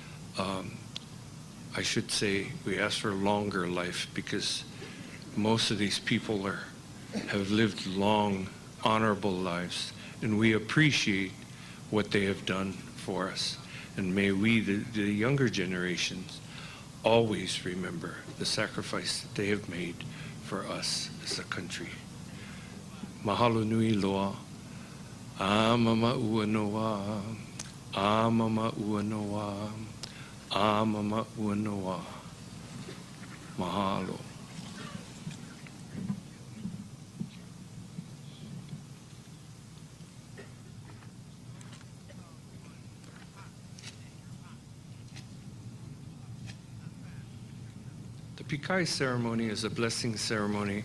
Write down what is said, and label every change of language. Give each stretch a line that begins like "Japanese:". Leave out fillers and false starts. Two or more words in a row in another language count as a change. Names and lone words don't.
English: I should say we ask for longer life because most of these people have lived long, honorable lives, and we appreciate what they have done for us. And may we, the younger generations, always remember the sacrifice that they have made for us as a country.
Hawaiian: Mahalo nui loa, amama ua noa, amama ua noa, amama ua noa. Mahalo.
English: The pikai ceremony is a blessing ceremony.